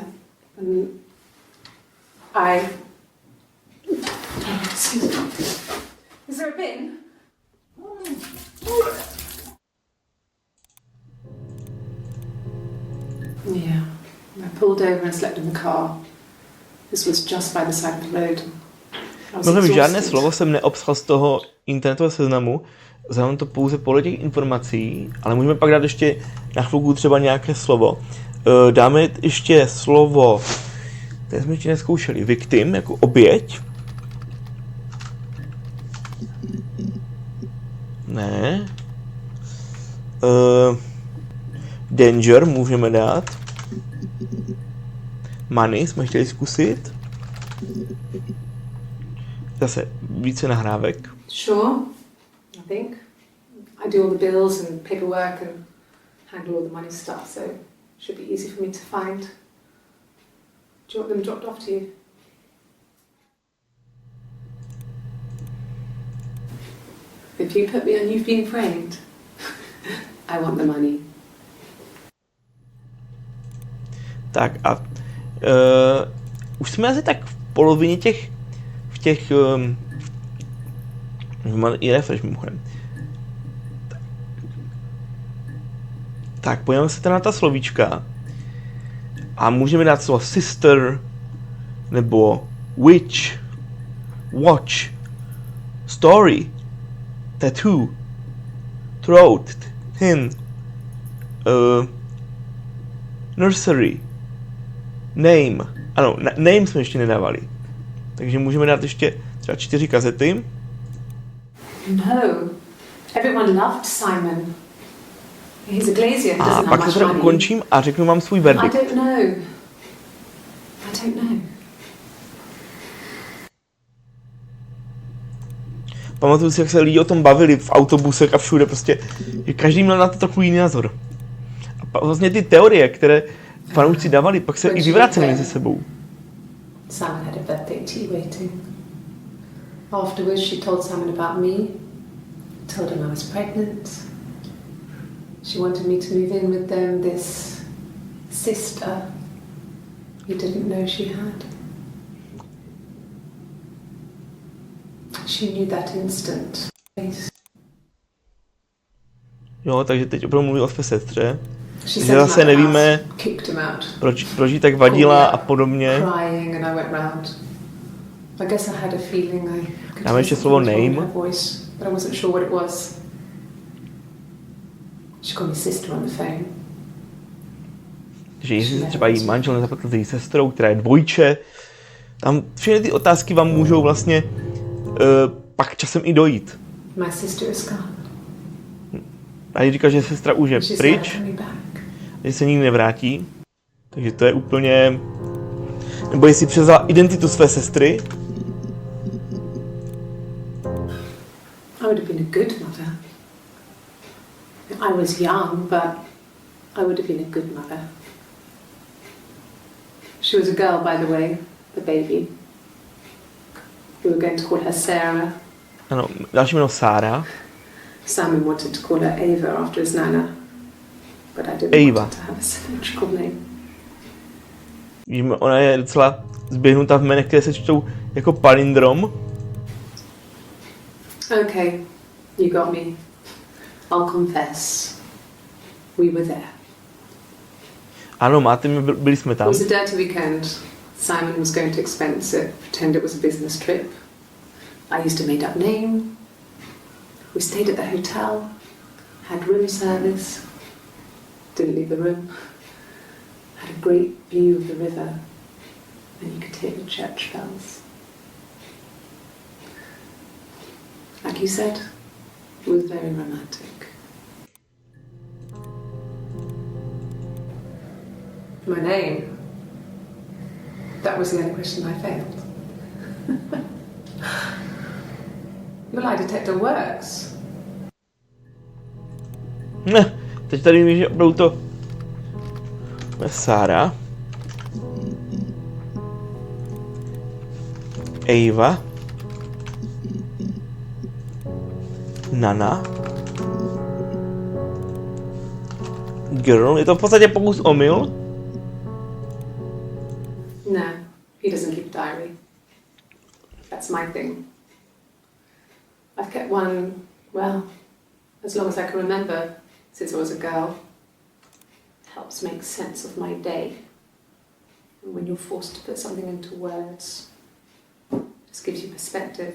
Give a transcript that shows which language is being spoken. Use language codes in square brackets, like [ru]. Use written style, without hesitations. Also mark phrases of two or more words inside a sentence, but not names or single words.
[en] And Is there a bin? Yeah. I pulled over and slept in the car. This was just by the side of the road. [cs] No, žádné slovo jsem neobsal z toho internetového seznamu, znám to pouze podle těch informací, ale můžeme pak dát ještě na chvilku třeba nějaké slovo. Dáme ještě slovo, které jsme ještě nezkoušeli, victim, jako oběť. Ne. Danger můžeme dát. Money jsme chtěli zkusit. Zase více nahrávek. [en] Sure, I think. I do all the bills and paperwork and handle all the money stuff, so it should be easy for me to find. Do you want them dropped off to you? If you put me on You've Been Framed, I want the money. [cs] Tak a už jsme asi tak v polovině těch i refresh mimochodem. Tak, pojďme se teda na ta slovíčka a můžeme dát slovo sister nebo [en] witch, watch, story, tattoo, throat, thin, nursery, name. [cs] Ano, name jsme ještě nedávali. Takže můžeme dát ještě třeba 4 kazety. [en] No, everyone loved Simon. He's a glazier, he [cs] A [en] doesn't [cs] pak [en] have [cs] se [en] much [cs] teda [en] money. [cs] ukončím a řeknu vám svůj [en] I [cs] verdikt. [en] don't know. [cs] Pamatuju si, jak se lidi o tom bavili v autobusech a všude, prostě, že každý měl na to trochu jiný názor. A vlastně ty teorie, které fanoušci dávali, pak se i vyvracely mezi sebou. [en] Simon had a birthday tea waiting. Afterwards, she told Simon about me, told him I was pregnant. She wanted me to move in with them, this sister he didn't know she had. She knew that instant. [cs] Jo, takže teď opravdu mluví o své sestře. [en] She [cs] Že [en] sent him [cs] zase [en] out the [cs] nevíme, [en] house, kicked him out. [cs] proč jí tak vadila a podobně. [en] Crying and I went round. I guess I had a feeling I could [cs] Dáme ještě slovo name. [en] her voice, but I wasn't sure what it was. She called me sister on the phone. [cs] Že jestli se třeba jí manžel nezaplatil s její sestrou, která je dvojče. Tam všechny ty otázky vám můžou vlastně pak časem i dojít. [en] My sister is gone. [cs] A když říká, že sestra už je [en] She's [cs] pryč, [en] never coming back. [cs] že se nikdy nevrátí. Takže to je úplně... Nebo jestli převzala identitu své sestry. [en] I would have been a good mother. I was young, but I would have been a good mother. She was a girl, by the way, the baby. We were going to call her Sarah. [cs] Ano, další jméno Sára. [en] Simon wanted to call her Ava after his nana, but I didn't Ava. want her to have a symmetrical name. [cs] Víme, ona je docela zběhnutá v jménech, které se čtou jako palindrom. [en] Okay, you got me. I'll confess. We were there. [cs] Ano, máte mě, byli jsme [en] It [cs] tam. [en] was a dirty weekend. Simon was going to expense it, pretend it was a business trip. I used a made-up name. We stayed at the hotel, had room service, didn't leave the room, had a great view of the river, and you could hear the church bells. Like you said, it was very romantic. My name? That was the only question I failed. Your lie detector works. [cs] Ne, teď tady víš, že opravdu to Sára. Eva. Nana. Girl. Je to v podstatě pokus omyl. [en] No, he doesn't keep a diary. That's my thing. I've kept one, well, as long as I can remember, since I was a girl. Helps make sense of my day. And when you're forced to put something into words, it just gives you perspective.